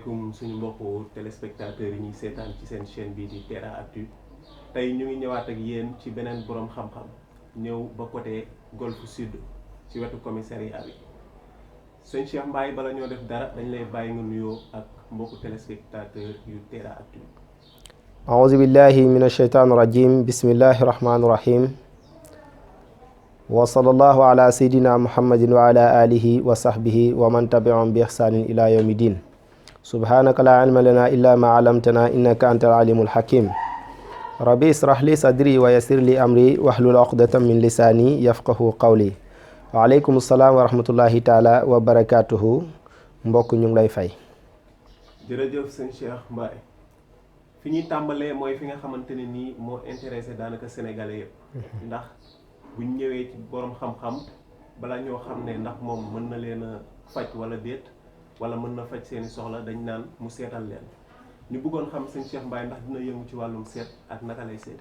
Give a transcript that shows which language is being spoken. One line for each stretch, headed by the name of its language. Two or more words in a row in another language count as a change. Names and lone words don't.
Wolof: suñu mbokku téléspectateurs yi ñuy seetaan ci seen chaîne bii di Terra Actu tey ñu ngi ñëwaat ak yéen ci beneen borom xam-xam ñëw ba côté Golf Sud ci wetu commissariat bi sëñ Cheikh Mbaye bala ñoo def dara dañ lay bàyyi nga nuyoo ak mbokku téléspectateurs yu Terra Actu.
Arabic: أعوذ بالله من الشيطان الرجيم بسم الله الرحمن الرحيم وصلى الله على سيدنا محمد وعلى آله وصحبه ومن تبعهم بإحسان إلى يوم الدين سبحانك لا علم لنا إلا ما علمتنا إنك أنت العليم الحكيم ربي اشرح لي صدري ويسر لي أمري واحلل عقدة من لساني يفقه قولي وعليكم السلام ورحمة الله تعالى وبركاته
Wolof: mbokk ñu ngi lay fay. jërëjëf sëñ Cheikh Mbaye fi ñuy tàmbalee mooy fi nga xamante ne nii moo intéressé daanaka sénégalais yëpp ndax buñ ñëwee ci borom xam-xam bala ñoo xam ne ndax moom mën na leen a faj wala déet wala mën na faj seeni soxla dañ naan mu seetal leen ñu bëggoon xam sëñ Cheikh Mbaye ndax dina yëngu ci wàllum seet ak naka lay seetee.